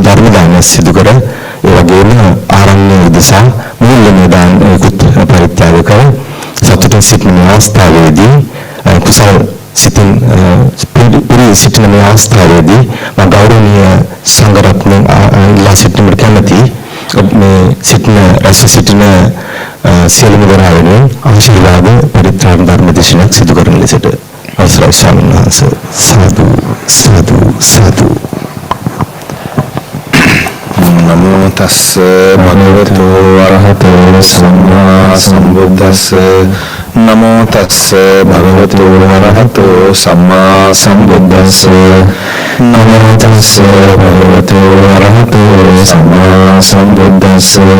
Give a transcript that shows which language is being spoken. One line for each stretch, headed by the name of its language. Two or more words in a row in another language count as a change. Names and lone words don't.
Sinhala: ධර්ම දානය සිදු කර ඒ වගේම ආරණ්‍ය උදෙසා මූල්‍යමය දානයකුත් පරිත්‍යාග කර සතුටින් සිටින අවස්ථාවේදී කුසල සිතින් පිරී සිටින මේ අවස්ථාවේදී මම ගෞරවනීය සංඝ රත්නයන් ඉල්ලා සිටින්නට කැමැති මේ සිටින රැස් සිටින සියලුම දෙනා වෙනුවෙන් ආශිර්වාද පරිත්‍රාණ ධර්ම දේශනාවක් සිදු කරන ලෙසට අවසරයි ස්වාමීන් වහන්සේ.
Pali: සාදු සාදු සාදු. නමෝ තස්ස භගවතු වරහතෝ සම්මා සම්බුද්දස්ස නමෝ තස්ස භගවතු වරහතෝ සම්මා සම්බුද්දස්ස නමෝ තස්ස භගවතු වරහතෝ සම්මා සම්බුද්දස්ස